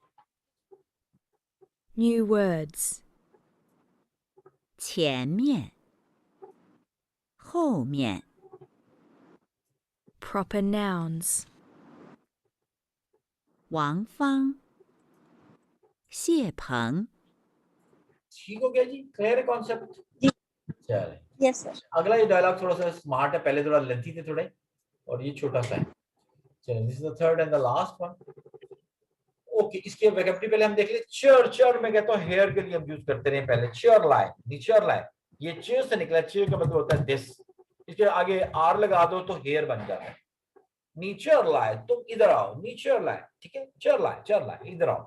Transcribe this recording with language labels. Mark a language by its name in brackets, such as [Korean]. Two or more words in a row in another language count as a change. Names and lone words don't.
[English] New words. [Chinese] 前面，后面， [English] Proper nouns. [Chinese] 王芳，谢鹏， [Hindi] ठीक हो गया जी, क्लियर है कॉन्सेप्ट जी। चलिए [English] yes sir, [Hindi] अगला ये डायलॉग थोड़ा सा स्मार्ट है, पहले थोड़ा लेंथी थे थोड़े, और ये छोटा सा है। [English] चलिए this is the third and the last one. [Hindi] ओके, इसके वोकैबुलरी पहले हम देख ले। चर, चर मैं कहता हूँ हेयर के लिए हम यूज करते रहे पहले, चर लाए, नीचर लाए, ये चेयर से निकला, चेयर का मतलब होता है दिस, इसके आगे आर लगा दो तो हेयर बन जाता है। नीचर लाए, तुम इधर आओ, नीचर लाए, ठीक है, चर लाए इधर आओ।